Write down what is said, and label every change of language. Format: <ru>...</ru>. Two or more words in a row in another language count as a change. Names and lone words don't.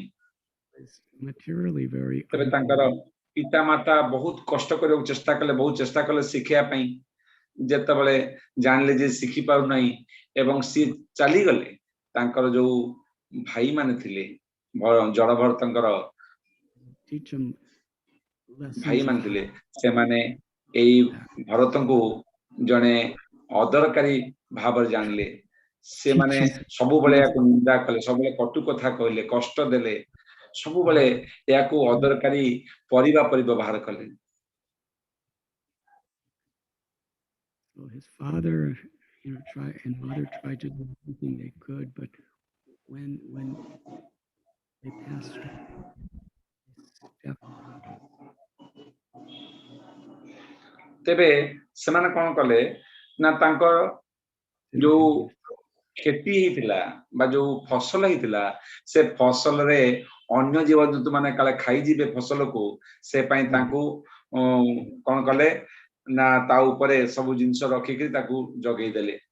<en>Materially very</en> <or>ତେବେ ତାଙ୍କର ପିତାମାତା ବହୁତ କଷ୍ଟ କରିବାକୁ ଚେଷ୍ଟା କଲେ, ବହୁତ ଚେଷ୍ଟା କଲେ ଶିଖିବା ପାଇଁ। ଯେତେବେଳେ ଜାଣିଲେ ଯେ ଶିଖି ପାରୁନାହିଁ ଏବଂ ସିଏ ଚାଲିଗଲେ, ତାଙ୍କର ଯୋଉ ଭାଇମାନେ ଥିଲେ, ଜଡ ଭରତଙ୍କର</or> <en>teach him lessons</en> <or>ଭାଇମାନେ</or> <en>of</en> <or>ଥିଲେ, ସେମାନେ ଏଇ ଭରତଙ୍କୁ ଜଣେ ଅଦରକାରୀ ଭାବରେ ଜାଣିଲେ। ସେମାନେ ସବୁବେଳେ ଏହାକୁ ନିନ୍ଦା କଲେ, ସବୁବେଳେ କଟୁ କଥା କହିଲେ, କଷ୍ଟ ଦେଲେ, ସବୁବେଳେ ଏହାକୁ ଅଦରକାରୀ ପରିବା ପରି ବ୍ୟବହାର କଲେ।</or> <en>So his father, and mother tried to do everything they could, but when they passed away,</en> <or>ତେବେ ସେମାନେ କଣ କଲେ ନା ତାଙ୍କର ଯୋଉ କ୍ଷତି ହେଇଥିଲା ବା ଯୋଉ ଫସଲ ହେଇଥିଲା, ସେ ଫସଲରେ ଅନ୍ୟ ଜୀବଜନ୍ତୁ ମାନେ କାଳେ ଖାଇଯିବେ ଫସଲକୁ, ସେ ପାଇଁ ତାଙ୍କୁ କଣ କଲେ ନା ତା ଉପରେ ସବୁ ଜିନିଷ ରଖିକି ତାକୁ ଜଗେଇ ଦେଲେ।</or>